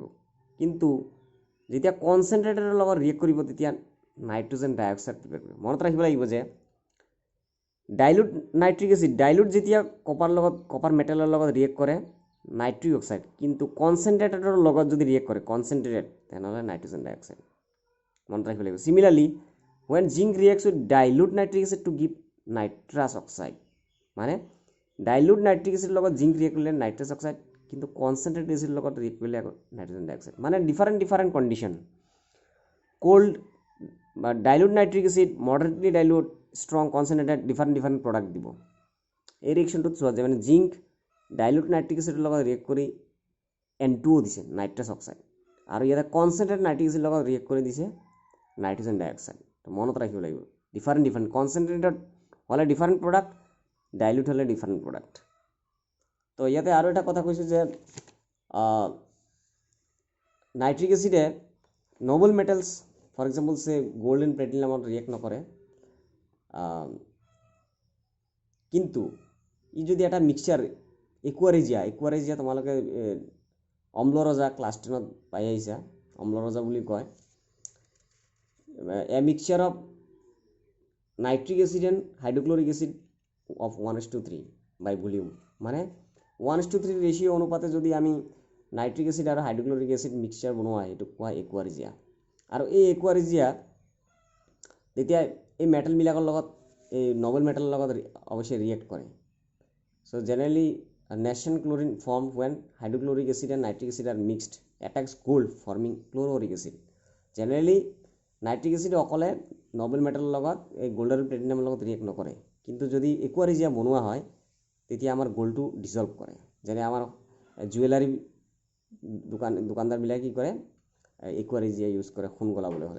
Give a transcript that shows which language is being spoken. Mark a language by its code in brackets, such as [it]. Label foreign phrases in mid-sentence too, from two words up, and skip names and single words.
[as] কিন্তু যেতিয়া কনচেন্ট্ৰেটৰ লগত ৰিয়েক্ট কৰিব তেতিয়া [en] nitrogen dioxide prepare [as] কৰিব. মনত ৰাখিব লাগিব যে [en] dilute nitric acid dilute [as] যেতিয়া [en] copper metalৰ [as] লগত ৰিয়েক্ট কৰে [en] nitric oxide, [as] কিন্তু কনচেনট্ৰেটেডৰ লগত যদি ৰিয়েক্ট কৰে কনচেনট্ৰেটেড তেনেহ'লে [en] nitrogen dioxide. [as] মনত ৰাখিব লাগিব। [en] সিমিলাৰলি when zinc reacts with dilute nitric acid to give nitrous oxide, [as] মানে [en] dilute nitric acid [as] লগত জিংক ৰিয়েক্ট কৰিলে [en] nitrous oxide, [as] কিন্তু [en] concentrated acid [as] লগত ৰিয়েক্ট কৰিলে [en] nitrogen dioxide. মানে different condition. cold বা dilute nitric acid, moderately dilute, strong, concentrated, different product দিব। [as] এই ৰিয়েকশ্যনটোত চোৱা যায় মানে [en] zinc dilute nitric acidৰ [as] লগত ৰিয়েক্ট কৰি N2O দিছে [en] nitrous oxide, [as] আৰু ইয়াতে [en] concentrated nitric acidৰ [as] লগত ৰিয়েক্ট কৰি দিছে [en] nitrogen dioxide. [as] মনত ৰাখিব লাগিব [en] different concentrated [as] হ'লে [en] different product, [as] ডাইলুট হ'লে [en] different product. [as] তো ইয়াতে আৰু এটা কথা কৈছোঁ যে [en] nitric acidে noble metals for example say gold and platinumত [as] ৰিয়েক্ট নকৰে, কিন্তু ই যদি এটা [en] mixture aqua regia [as] তোমালোকে অম্লৰজা ক্লাছ 10ত পাই আহিছা, অম্লৰজা বুলি কয়। [en] A mixture of nitric acid and hydrochloric acid of 1:3 by volume, [as] মানে 1:3 ৰেচিঅ' অনুপাতে যদি আমি [en] nitric acid [as] আৰু [en] hydrochloric acid mixture [as] বনোৱা হয়, এইটোক কোৱা একুৱাৰেজিয়া। আৰু এই একুৱাৰেজিয়া তেতিয়া এই মেটেলবিলাকৰ লগত এই [en] noble metalৰ [as] লগত অৱশ্যে ৰিয়েক্ট কৰে। [en] so generally nation chlorine form when hydrochloric acid and nitric acid are mixed attacks gold forming chlororic acid। [as] জেনেৰেলি [en] nitric acid [as] অকলে [en] noble metalৰ [as] লগত এই গোল্ড আৰু প্লেটিনামৰ লগত ৰিয়েক্ট নকৰে, কিন্তু যদি একুৱাৰেজিয়া বনোৱা হয় তেতিয়া আমাৰ গোল্ডটো ডিজলভ কৰে। যেনে আমাৰ জুৱেলাৰী দোকানদাৰবিলাকে কি কৰে, একুৱাৰেজিয়া ইউজ কৰে সোণ গলাবলৈ হ'লে।